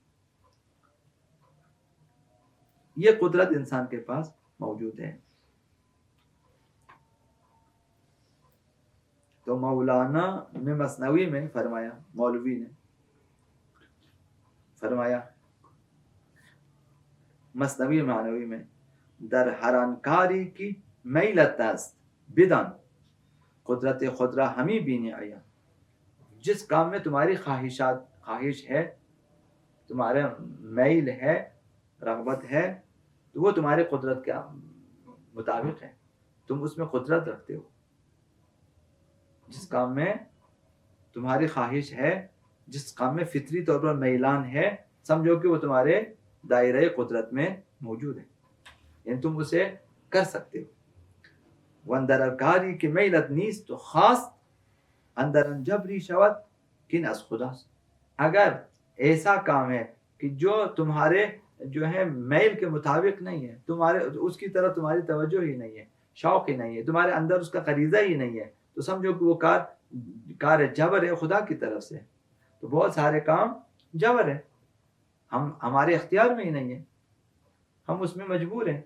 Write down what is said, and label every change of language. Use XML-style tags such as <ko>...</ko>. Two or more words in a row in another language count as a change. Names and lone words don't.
<ur>یہ قدرت انسان کے پاس موجود ہے. تو مولانا نے مثنوی میں فرمایا، مولوی نے فرمایا مثنوی معنوی میں،</ur> <fa>در حرانکاری کی میلت است بدان قدرت خود را ہمی بینی آیا.</fa> <ur>جس کام میں تمہاری خواہش ہے، تمہارا میل ہے، رغبت ہے، تو وہ تمہاری قدرت کے مطابق ہے، تم اس میں قدرت رکھتے ہو. جس کام میں تمہاری خواہش ہے، جس کام میں فطری طور پر میلان ہے، سمجھو کہ وہ تمہارے دائرۂ قدرت میں موجود ہے، یعنی تم اسے کر سکتے ہو.</ur> <fa>وندر کاری کی میلت نیست تو خاص اندر جبری شود کن از خداست.</fa> <ur>اگر ایسا کام ہے کہ جو تمہارے جو ہے میل کے مطابق نہیں ہے، تمہارے اس کی طرف تمہاری توجہ ہی نہیں ہے، شوق ہی نہیں ہے، تمہارے اندر اس کا غریزہ ہی نہیں ہے، تو سمجھو کہ وہ کار جبر ہے خدا کی طرف سے. تو بہت سارے کام جبر ہے، ہمارے اختیار میں ہی نہیں ہے، ہم اس میں مجبور ہیں.</ur>